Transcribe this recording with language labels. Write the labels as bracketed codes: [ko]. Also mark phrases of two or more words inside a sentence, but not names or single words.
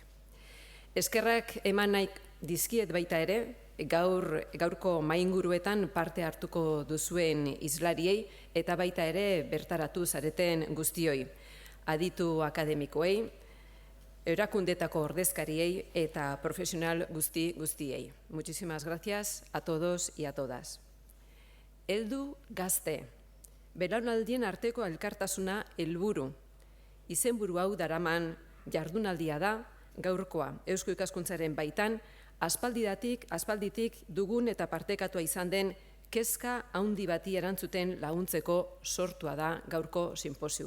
[eu] Eskerrak eman nahi dizkiet baita ere, gaurko mainguruetan parte hartuko duzuen hizlariei eta baita ere bertaratu zareten guztioi, aditu akademikoei, erakundetako ordezkariei eta profesional guztiei. [es] Muchísimas gracias a todos y a todas. [eu] Heldu gazte, belaunaldien arteko elkartasuna helburu, izenburu hau daraman jardunaldia da gaurkoa Eusko Ikaskuntzaren baitan, aspalditik dugun eta partekatua izan den kezka handi bati erantzuten laguntzeko sortua da gaurko sinposioa.